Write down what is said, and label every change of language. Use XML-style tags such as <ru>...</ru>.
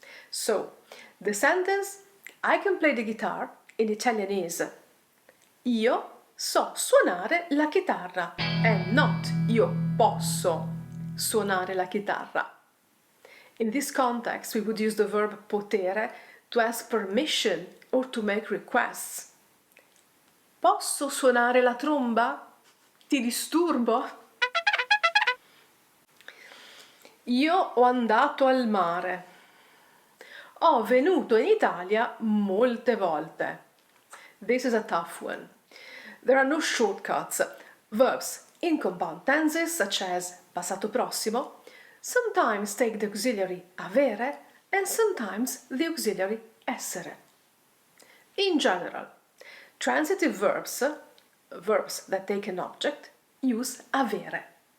<en>So, the sentence I can play the guitar in Italian is</en> <it>io so suonare la chitarra</it> <en>and not</en> <it>io posso suonare la chitarra.</it> <en>In this context, we would use the verb potere to ask permission or to make requests.</en> <it>Posso suonare la tromba? Ti disturbo? Io ho andato al mare. Ho venuto in Italia molte volte.</it> <en>This is a tough one. There are no shortcuts. Verbs in compound tenses, such as passato prossimo, sometimes take the auxiliary avere and sometimes the auxiliary essere. In general, transitive verbs, verbs that take an object, use avere.</en>